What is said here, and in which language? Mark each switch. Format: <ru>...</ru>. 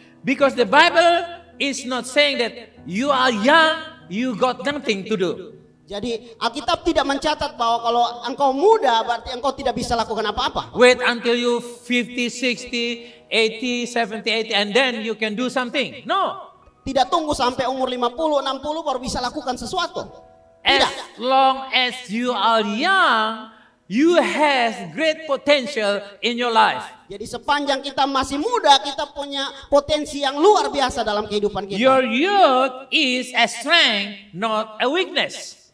<en>Because the Bible is not saying that you are young, you got nothing to do.</en> <id>Jadi Alkitab tidak mencatat bahwa kalau engkau muda berarti engkau tidak bisa lakukan apa-apa.</id> <en>Wait until you 50, 60, 80, 70, 80 and then you can do something. No.</en> <id>Tidak tunggu sampai umur 50, 60 baru bisa lakukan sesuatu.</id> <en>As</en> <id>Tidak.</id> <en>long as you are young, you have great potential in your life.</en> <id>Jadi sepanjang kita masih muda, kita punya potensi yang luar biasa dalam kehidupan kita.</id> <en>Your youth is a strength, not a weakness.</en>